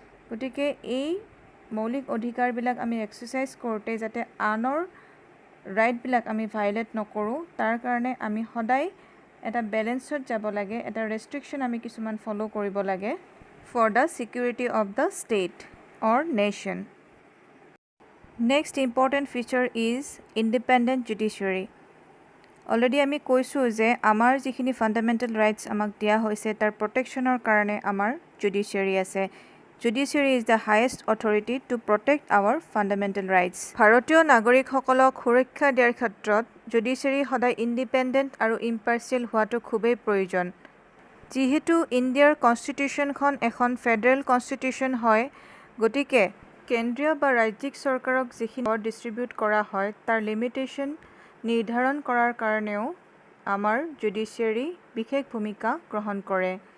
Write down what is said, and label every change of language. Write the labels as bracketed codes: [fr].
[as] গতিকে এই মৌলিক অধিকাৰবিলাক আমি এক্সাৰচাইজ কৰোঁতে যাতে আনৰ ৰাইটবিলাক আমি ভায়লেট নকৰোঁ, তাৰ কাৰণে আমি সদায় এটা বেলেঞ্চত যাব লাগে, এটা ৰেষ্ট্ৰিকশ্যন আমি কিছুমান ফ'ল' কৰিব লাগে [en] For the security of the state. or nation. Next important feature is independent judiciary. [as] Already আমি কৈছো যে আমাৰ যিখিনি ফান্ডামেন্টাল ৰাইটস আমাক দিয়া হৈছে তাৰ প্ৰটেকচনৰ কাৰণে আমাৰ জুডিচিয়াৰী আছে. [en] Judiciary is the highest authority to protect our fundamental rights. [as] ভাৰতীয় নাগৰিকসকলক সুৰক্ষা দিয়াৰ ক্ষেত্ৰত জুডিচিয়াৰী সদায় ইণ্ডিপেণ্ডেণ্ট আৰু ইম্পাৰ্চিয়েল হোৱাটো খুবেই প্ৰয়োজন. যিহেতু ইণ্ডিয়াৰ কনষ্টিটিউশ্যনখন এখন ফেডাৰেল কনষ্টিটিউশ্যন হয়, গতিকে কেন্দ্ৰীয় বা ৰাজ্যিক চৰকাৰক যিখিনি পাৱাৰ ডিষ্ট্ৰিবিউট কৰা হয় তাৰ লিমিটেশ্যন নিৰ্ধাৰণ কৰাৰ কাৰণেও আমাৰ জুডিচিয়াৰী বিশেষ ভূমিকা গ্ৰহণ কৰে.